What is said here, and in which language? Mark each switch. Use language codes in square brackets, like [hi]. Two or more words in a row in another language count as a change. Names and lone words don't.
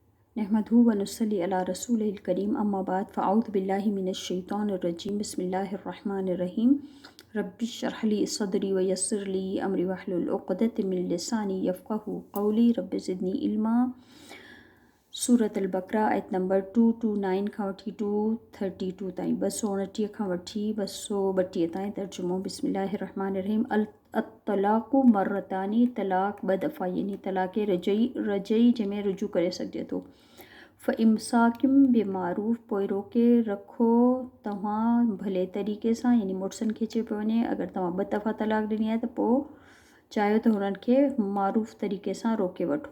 [ar] نحمده و نصلي على رسوله الكريم أما بعد فأعوذ بالله من الشيطان الرجيم بسم الله الرحمن الرحيم رب اشرح لي صدري و يسر لي أمري واحلل عقدة من لساني يفقهوا قولي رب زدني علما. [sd] सूरत अल-बक़रा आयत नंबर 229 खां वठी 232 ताईं 229 खां वठी 232 ताईं तर्जुमो। [ar] بسم الله الرحمن الرحيم. الطلاق مرتان, [sd] तलाक़ ॿ दफ़ा यानी तलाक़ रजई जंहिंमें रुजू करे सघिजे थो। [ar] فإمساك بمعروف, [sd] पोइ रोके रखो तव्हां भले तरीक़े सां, यानी मुड़ुसनि खे चइबो वञे अगरि तव्हां ॿ दफ़ा तलाक़ ॾिनी आहे त पोइ चाहियो त हुननि खे मारूफ़ तरीक़े सां रोके वठो।